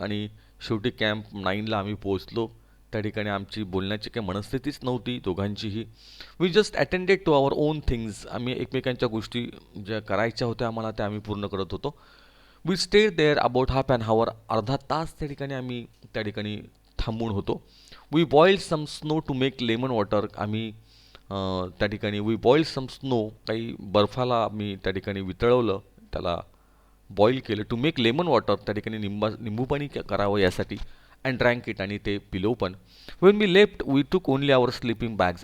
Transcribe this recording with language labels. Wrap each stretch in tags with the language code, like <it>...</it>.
<mr>आणि शेवटी कॅम्प 9ला आम्ही पोहोचलो. त्या ठिकाणी आमची बोलण्याची काही मनस्थितीच नव्हती दोघांचीही.</mr> <en>We just attended to our own things.</en> <mr>आम्ही एकमेकांच्या गोष्टी ज्या करायच्या होत्या आम्हाला त्या आम्ही पूर्ण करत होतो.</mr> <en>We stayed there about half an hour.</en> <mr>अर्धा तास त्या ठिकाणी आम्ही त्या ठिकाणी थांबून होतो.</mr> <en>We boiled some snow to make lemon water.</en> <mr>आम्ही त्या ठिकाणी</mr> <en>We boiled some snow.</en> <mr>काही बर्फाला आम्ही त्या ठिकाणी वितळवलं, त्याला बॉईल केलं</mr> <en>To make lemon water.</en> <mr>त्या ठिकाणी निंबू पाणी करावं यासाठी.</mr> <en>And drank it.</en> <mr>आणि ते पिलो पण.</mr> <en>When we left we took only our sleeping bags.</en>